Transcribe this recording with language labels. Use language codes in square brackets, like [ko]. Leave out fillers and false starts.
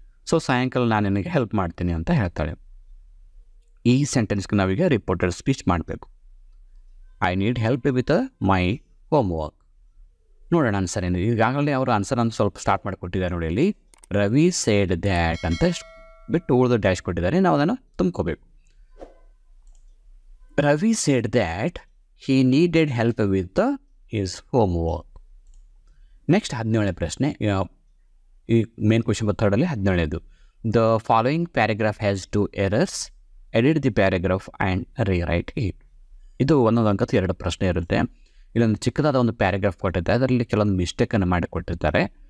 [kn] So ಸಾಯಂಕಾಲ ನಾನು ನಿನಗೆ ಹೆಲ್ಪ್ ಮಾಡ್ತೀನಿ ಅಂತ ಹೇಳ್ತಾಳೆ. ಈ ಸೆಂಟೆನ್ಸ್ಗೆ ನಾವೀಗ ರಿಪೋರ್ಟೆಡ್ ಸ್ಪೀಚ್ ಮಾಡಬೇಕು. [en] I need help with my homework. [kn] ನೋಡೋಣ ಆನ್ಸರ್ ಏನಿದೆ. ಈಗಾಗಲೇ ಅವರು ಆನ್ಸರ್ ಅಂತ ಸ್ವಲ್ಪ ಸ್ಟಾರ್ಟ್ ಮಾಡಿಕೊಟ್ಟಿದ್ದಾರೆ ನೋಡಿ. ಅಲ್ಲಿ [en] Ravi said that [kn] ಅಂತ ಬಿಟ್ಟು ಉಳಿದ ಡ್ಯಾಶ್ ಕೊಟ್ಟಿದ್ದಾರೆ, ನಾವು ಅದನ್ನು ತುಂಬ್ಕೋಬೇಕು. [en] Ravi said that he needed help with his homework. [kn] Next 17ನೇ ಪ್ರಶ್ನೆ, ಈ main question ಥರ್ಡಲ್ಲಿ 17ನೇದು. [en] The following paragraph has 2 errors. Edit the paragraph and rewrite it. [kn] ಇದು ಒಂದೊಂದು ಅಂಕದ 2 ಪ್ರಶ್ನೆ ಇರುತ್ತೆ. ಇಲ್ಲೊಂದು ಚಿಕ್ಕದಾದ ಒಂದು ಪ್ಯಾರಾಗ್ರಾಫ್ ಕೊಟ್ಟಿದ್ದಾರೆ, ಅದರಲ್ಲಿ ಕೆಲವೊಂದು ಮಿಸ್ಟೇಕನ್ನು ಮಾಡಿ ಕೊಟ್ಟಿರ್ತಾರೆ.